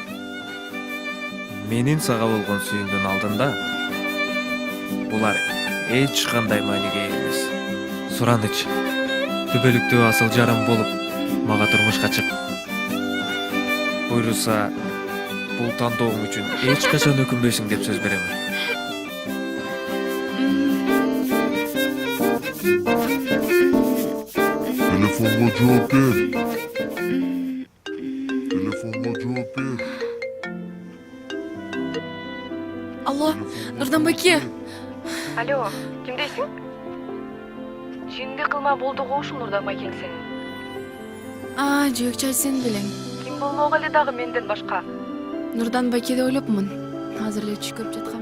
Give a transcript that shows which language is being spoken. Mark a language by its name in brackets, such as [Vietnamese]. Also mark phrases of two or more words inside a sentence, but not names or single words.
[Kyrgyz] Менин сага болгон сүйүүмдүн алдында булар эч кандай мааниге ээ эмес. Сураныч, түбөлүктүү асыл жарым болуп мага турмушка чык. Буйруса, бул тандоом үчүн эч качан өкүнбөйсүң деп сөз берем. [Turkish] Telefonla cevap ver. Telefonla cevap ver. [Kyrgyz] Алло, Нурдан байке. Алло, кимдейсиң? Жинди кылма болду го ушул Нурдан байкең сенин. Жөөкчай сен белең. Ким болмок эле дагы менден башка. Нурдан байке деп ойлопмун. Азыр эле түш көрүп жаткам.